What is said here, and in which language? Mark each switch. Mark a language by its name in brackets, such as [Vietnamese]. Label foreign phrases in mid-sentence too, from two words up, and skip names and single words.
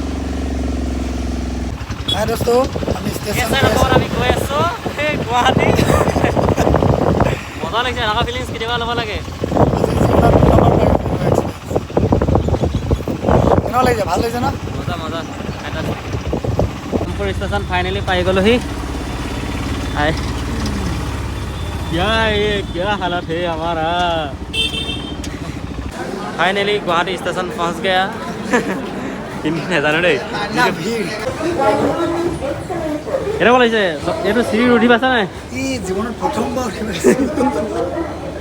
[Assamese] আমি গৈ আছোঁ সেই গুৱাহাটী। মজা লাগিছে, এনেকুৱা ফিলিংছ কেতিয়াবা ল'ব লাগে। ভাল লাগিছে ন? মজা। কামপুৰ ষ্টেচন ফাইনেলি পাই গ'লোহি। [Hindi] क्या हालत है हमारा। फाइनली गुवाहाटी स्टेशन पहुँच गया। [Assamese] কিন্তু নাজানো দেই কেনেকুৱা লাগিছে। এইটো চিৰি উঠি পাইছা নাই? জীৱনত প্ৰথমবাৰ উঠি পাইছোঁ।